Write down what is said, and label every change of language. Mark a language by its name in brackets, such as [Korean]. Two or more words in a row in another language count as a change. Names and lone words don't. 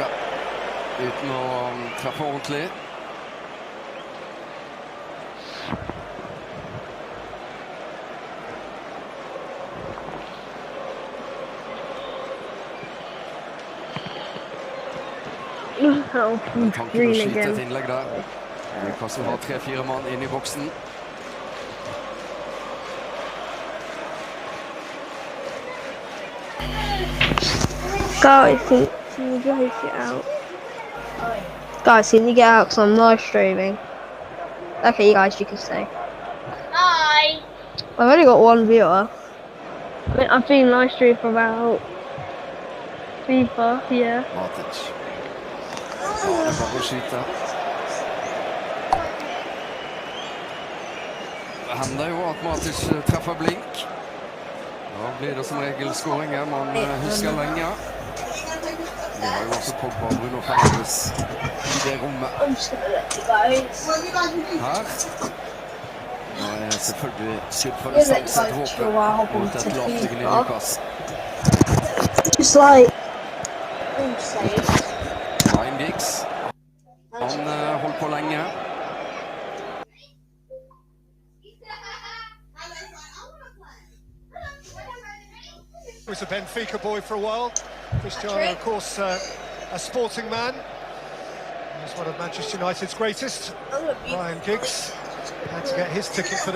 [Norwegian] Uten å treffe ordentlig. Tanken å skyte et innlegg der. Newcastle har 3-4 mann inn i boksen. [English] Guys, can you guys get out? Guys, can you get out because I'm live streaming? Okay, guys, you can stay. Hi! I've only got one viewer. I've been live streaming for about FIFA, yeah. [Norwegian] Matic. Ja, det er bare å skyte. Det hender jo at Matic treffer blink. Da blir det som regel skåringer man husker lenge. Vi har jo også Pogba og Bruno Fernandes i det rommet. Her. Nå selvfølgelig skudd for distanse et håp mot et lavtliggende Lucas. [English] Just like... [Norwegian] Ryan Giggs. Han holdt på lenge. [English] He was a Benfica boy for a while. Cristiano, of course, a sporting man. He's one of Manchester United's greatest. Ryan Giggs had to get his ticket for this.